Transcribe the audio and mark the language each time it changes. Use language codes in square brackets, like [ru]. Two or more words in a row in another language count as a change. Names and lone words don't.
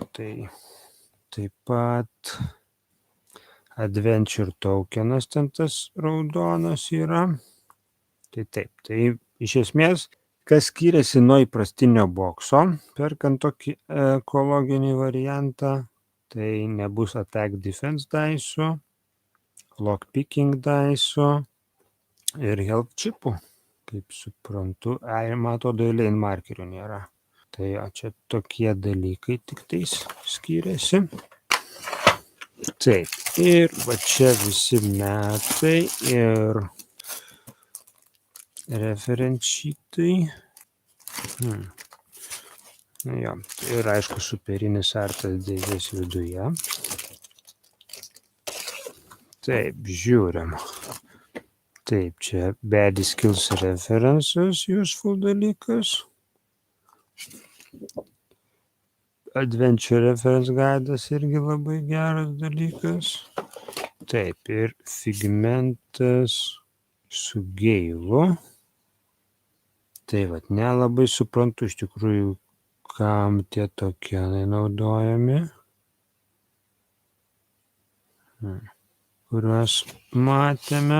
[lt] Tai taip pat adventure tokenas ten tas raudonas yra. Tai taip, tai iš esmės, kas skiriasi nuo įprastinio bokso, perkant tokį ekologinį variantą, tai nebus [en] attack defense [lt] daisų, lockpicking daisų ir help chipų, kaip suprantu. Ir mato, lane markerių nėra. Tai čia tokie dalykai tik tais skiriasi. Taip, ir va čia visi metai ir referenčitai. Jo, ir aišku, superinis artas dėžės viduje. Taip, žiūrim. Taip, čia [en] bad skills references, useful [lt] dalykas. [en] Adventure reference [lt] guidas irgi labai geras dalykas. Taip, ir figmentas su geilu. Tai vat, nelabai suprantu iš tikrųjų, kam tie tokenai naudojami, kuriuos matėme.